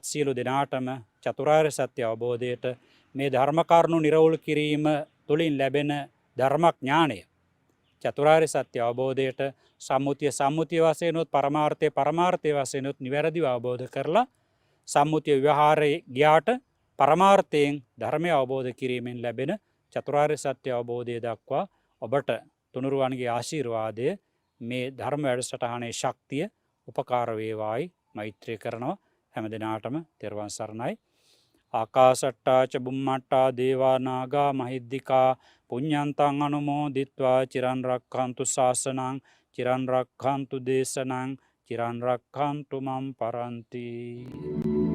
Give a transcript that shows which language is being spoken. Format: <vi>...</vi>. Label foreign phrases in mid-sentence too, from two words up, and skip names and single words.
<si>සියලු දෙනාටම චතුරාර්ය සත්‍ය අවබෝධයට මේ ධර්ම කරුණු නිරවුල් කිරීම තුළින් ලැබෙන ධර්මඥානය, චතුරාර්ය සත්‍ය අවබෝධයට සම්මුතිය වශයෙන් උත් පරමාර්ථය වශයෙන් උත් නිවැරදිව අවබෝධ කරලා සම්මුතිය ව්‍යවහාරයේ ගියාට පරමාර්ථයෙන් ධර්මය අවබෝධ කිරීමෙන් ලැබෙන චතුරාර්ය සත්‍ය අවබෝධය දක්වා ඔබට තුනුරුවන්ගේ ආශිර්වාදය, මේ ධර්ම වැඩසටහනේ ශක්තිය උපකාර වේවායි මෛත්‍රී කරනවා. හැම දිනාටම තෙරුවන් සරණයි.</si> <pi>ආකාසට්ටා ච බුම්මට්ටා දේවා නාග මහිද්దికා පුඤ්ඤන්තං අනුමෝදිත්වා චිරන් රක්ඛන්තු ශාසනං චිරන් රක්ඛන්තු දේශනං චිරන් රක්ඛන්තු මම් පරන්ති.</pi>